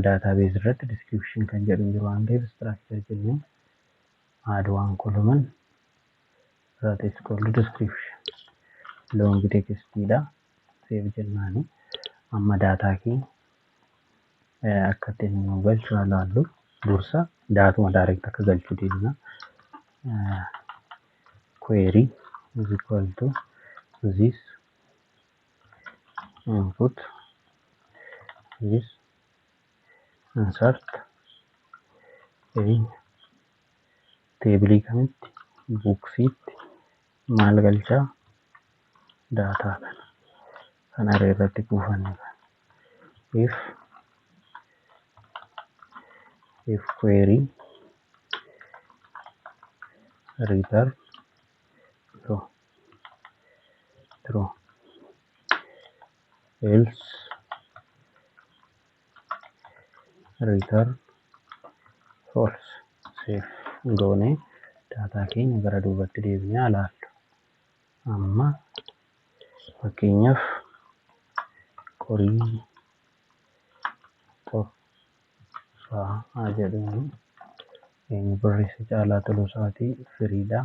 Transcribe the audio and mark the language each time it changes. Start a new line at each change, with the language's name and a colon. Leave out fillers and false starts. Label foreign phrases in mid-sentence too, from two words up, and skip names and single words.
Oromo: database irratti description kan jedhu jiru waan ta'eef structure jennee
English: add one column that is called description long text
Oromo: dha save jennaani amma daataa keenya akka itti nu galchu ilaallu dursa daatuma direct akka galchuu deemna
English: query is equal to this input this insert in table
Oromo: kamitti booksiitti maal galchaa daataa kana irratti kuufanne
English: if query return true else return false.
Oromo: Save goone daataa keenya gara duubatti deebinee ilaallu. Amma fakkeenyaaf qorii xofaa haa jedhuun barreessa Caalaa Tolosaatii firiidha.